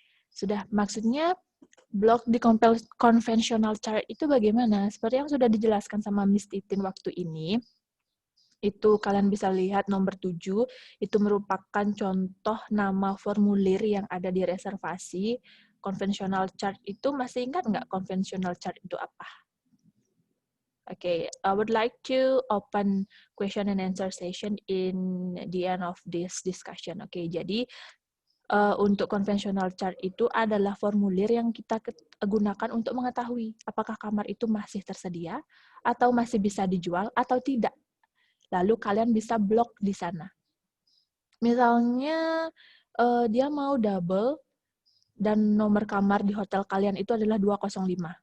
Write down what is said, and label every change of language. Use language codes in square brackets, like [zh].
[id] Sudah, maksudnya blok di conventional chart itu bagaimana? Seperti yang sudah dijelaskan sama Miss Titin waktu ini, itu kalian bisa lihat nomor 7, itu merupakan contoh nama formulir yang ada di reservasi. Conventional chart itu masih ingat nggak conventional chart itu apa? [en] Okay, I would like to open question and answer session in the end of this discussion. [id] Okay, jadi untuk conventional chart itu adalah formulir yang kita gunakan untuk mengetahui apakah kamar itu masih tersedia atau masih bisa dijual atau tidak. Lalu kalian bisa blok di sana. Misalnya dia mau double dan nomor kamar di hotel kalian itu adalah 205.